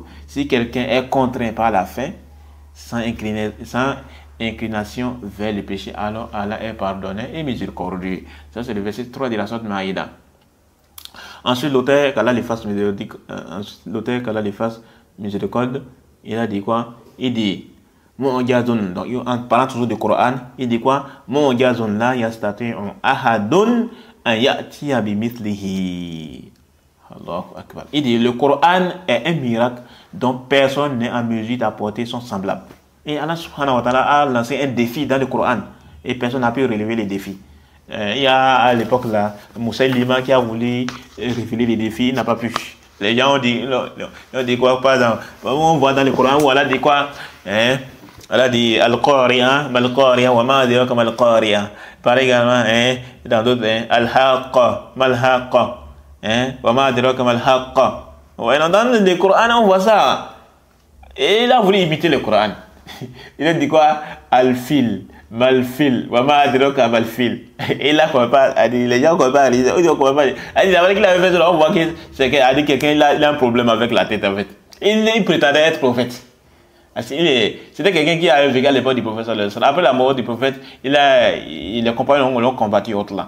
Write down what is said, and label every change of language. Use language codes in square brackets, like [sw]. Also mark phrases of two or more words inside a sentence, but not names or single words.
[fr] Si quelqu'un est contraint par la faim, sans inclination vers le péché, alors Allah est pardonné et miséricordieux. Ça c'est le verset 3 de la sourate Maïda. Ensuite l'auteur qu'Allah les fasse miséricorde, il a dit quoi? Il dit donc en parlant toujours du Coran, il dit quoi? [ar] Mon gazon لا يستطيعون أحد أن يأتي بمثله. الله أكبر. [fr] Il dit le Coran est un miracle dont personne n'est en mesure d'apporter son semblable. Et Allah [ar] سبحانه وتعالى [fr] a lancé un défi dans le Coran et personne n'a pu relever les défis. Il y a à l'époque là, Moussaïlima qui a voulu révéler les défis, il n'a pas pu. Les gens ont dit quoi? Par exemple, on voit dans le Coran où Allah dit quoi? [ar] Allah dit القارعة ما القارعة وما أدراك ما القارعة. [fr] Pareil également, dans d'autres, [ar] الحاقة ما الحاقة وما أدراك ما الحاقة. [fr] Dans le Coran, on voit ça. Et il a voulu imiter le Coran. Il a dit quoi? Al-Fil, [ar] ما الفيل وما أدراك ما الفيل. [fr] Et là, les gens ne comprennent pas. Il dit, qu'il avait fait ça, on voit que c'est quelqu'un, il a un problème avec la tête, en fait. Il prétendait être prophète. C'était quelqu'un qui a vécu à l'époque du prophète. Après la mort du prophète, les compagnons l'ont combattu autre là.